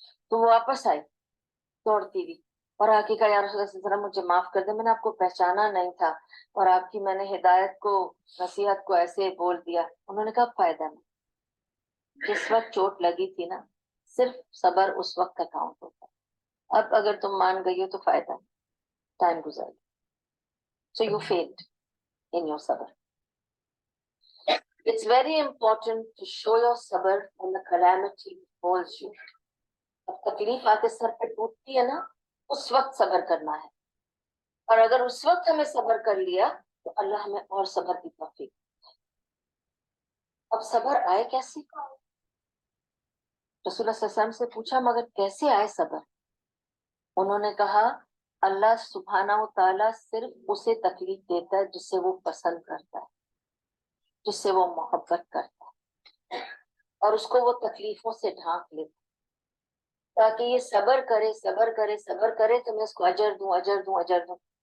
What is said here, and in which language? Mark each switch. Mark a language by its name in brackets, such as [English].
[Urdu] تو وہ واپس آئی دوڑتی ہوئی اور آ کے کہا یا رسول اللہ صلی اللہ علیہ وسلم مجھے معاف کر دیں، میں نے آپ کو پہچانا نہیں تھا اور آپ کی میں نے ہدایت کو نصیحت کو ایسے بول دیا. انہوں نے کہا فائدہ نہیں. جس وقت چوٹ لگی تھی نا صرف صبر اس وقت کا کاؤنٹ ہوتا ہے. اب اگر تم مان گئی ہو تو فائدہ نہیں، ٹائم گزر گیا. [English] So you failed in your sabr. It's very important to show your sabr when the calamity befalls you. [Urdu] اب تکلیف آ کے سر پہ ٹوٹتی ہے نا اس وقت صبر کرنا ہے. اور اگر اس وقت ہمیں صبر کر لیا تو اللہ ہمیں اور صبر کی توفیق. اب صبر آئے کیسے؟ رسول اللہ صلی اللہ علیہ وسلم سے پوچھا مگر کیسے آئے صبر؟ انہوں نے کہا اللہ سبحانہ و تعالیٰ صرف اسے تکلیف دیتا ہے جس سے وہ پسند کرتا ہے، جس سے وہ محبت کرتا ہے، اور اس کو وہ تکلیفوں سے ڈھانک لیتا تاکہ یہ صبر کرے صبر کرے صبر کرے تو میں اس کو اجر دوں اجر دوں اجر دوں.